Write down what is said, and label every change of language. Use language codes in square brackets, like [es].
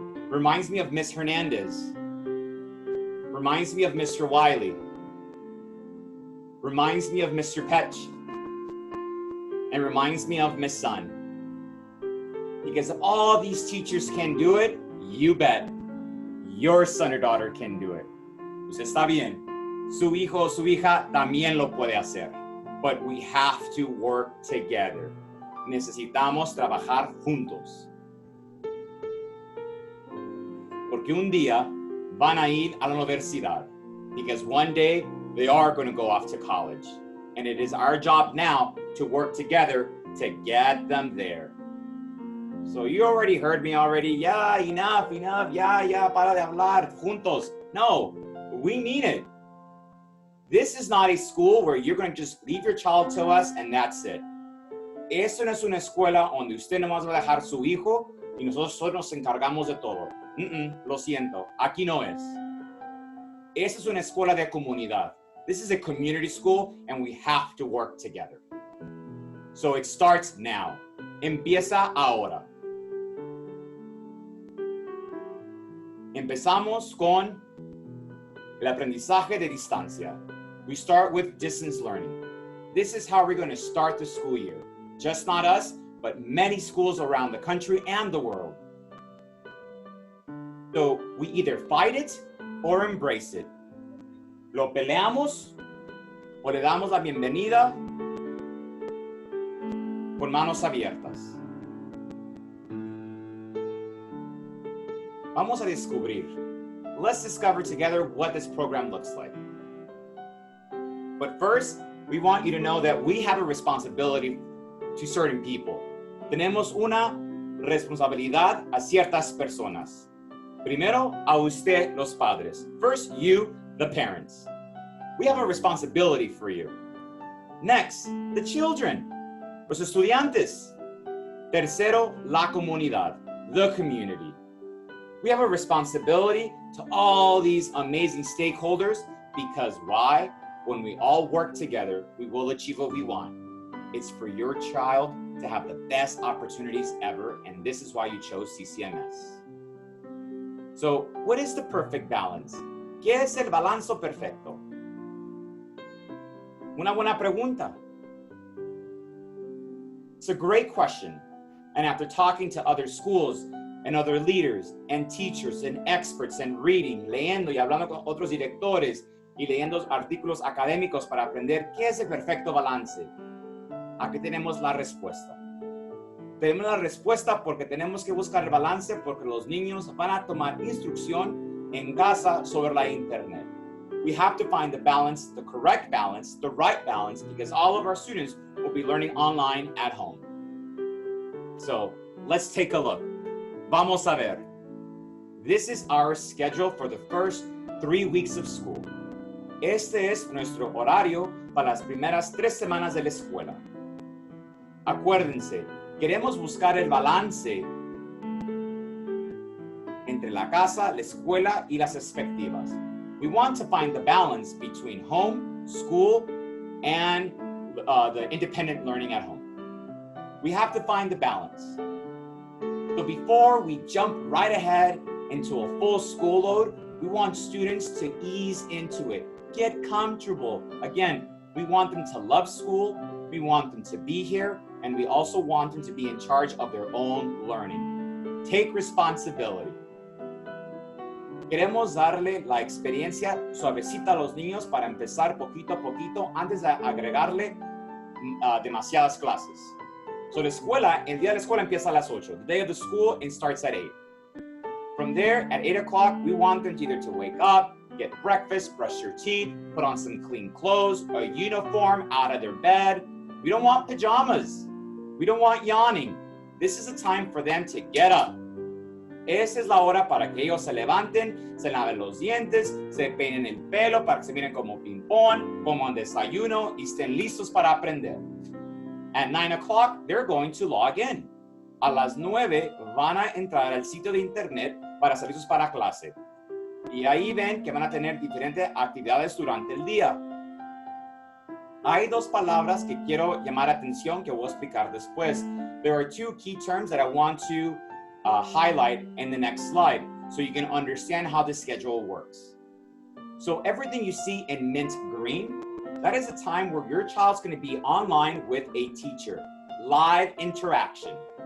[en] Reminds me of Miss Hernandez. Reminds me of Mr. Wiley. Reminds me of Mr. Petch. And reminds me of Miss Sun. Because if all these teachers can do it, you bet your son or daughter can do it. [es] Usted está bien. Su hijo o su hija también lo puede hacer. [en] But we have to work together. [es] Necesitamos trabajar juntos. Porque un día van a ir a la universidad. [en] Because one day they are going to go off to college. And it is our job now to work together to get them there. So you already heard me already. Yeah, enough. Yeah, [es] para de hablar. Juntos. [en] No, we mean it. This is not a school where you're going to just leave your child to us and that's it. [es] Esto no es una escuela donde usted nomás va a dejar su hijo y nosotros nos encargamos de todo. Lo siento, aquí no es. Esta es una escuela de comunidad. [en] This is a community school and we have to work together. So it starts now. [es] Empieza ahora. Empezamos con el aprendizaje de distancia. [en] We start with distance learning. This is how we're going to start the school year. Just not us, but many schools around the country and the world. So we either fight it or embrace it. [es] Lo peleamos o le damos la bienvenida con manos abiertas. Vamos a descubrir. [en] Let's discover together what this program looks like. But first, we want you to know that we have a responsibility to certain people. [es] Tenemos una responsabilidad a ciertas personas. Primero, a usted, los padres. [en] First, you, the parents. We have a responsibility for you. Next, the children, [es] los estudiantes. Tercero, la comunidad, [en] the community. We have a responsibility to all these amazing stakeholders because why? When we all work together, we will achieve what we want. It's for your child to have the best opportunities ever, and this is why you chose CCMS. So, what is the perfect balance? [es] ¿Qué es el balance perfecto? Una buena pregunta. [en] It's a great question. And after talking to other schools and other leaders and teachers and experts and reading, [es] leyendo y hablando con otros directores y leyendo artículos académicos para aprender qué es el perfecto balance, aquí tenemos la respuesta. Tenemos la respuesta porque tenemos que buscar el balance porque los niños van a tomar instrucción en casa sobre la internet. [en] We have to find the balance, the correct balance, the right balance, because all of our students will be learning online at home. So let's take a look. [es] Vamos a ver. [en] This is our schedule for the first 3 weeks of school. [es] Este es nuestro horario para las primeras 3 semanas de la escuela. Acuérdense, queremos buscar el balance entre la casa, la escuela y las expectativas. [en] We want to find the balance between home, school, and the independent learning at home. We have to find the balance. So before we jump right ahead into a full school load, we want students to ease into it, get comfortable. Again, we want them to love school, we want them to be here, and we also want them to be in charge of their own learning. Take responsibility. [es] Queremos darle la experiencia suavecita a los niños para empezar poquito a poquito antes de agregarle demasiadas clases. So la escuela, el día de la escuela empieza a las 8. [en] The day of the school, it starts at 8. From there, at 8 o'clock, we want them to either to wake up, get breakfast, brush your teeth, put on some clean clothes, a uniform, out of their bed. We don't want pajamas. We don't want yawning. This is a time for them to get up. [es] Esa es la hora para que ellos se levanten, se laven los dientes, se peinen el pelo para que se miren como ping-pong, coman desayuno y estén listos para aprender. [en] At 9 o'clock, they're going to log in. [es] A las 9 van a entrar al sitio de internet para estar listos para clase. Y ahí ven que van a tener diferentes actividades durante el día. Hay 2 palabras que quiero llamar la atención que voy a explicar después. [en] There are 2 key terms that I want to highlight in the next slide so you can understand how the schedule works. So everything you see in mint green, that is a time where your child's going to be online with a teacher, live interaction.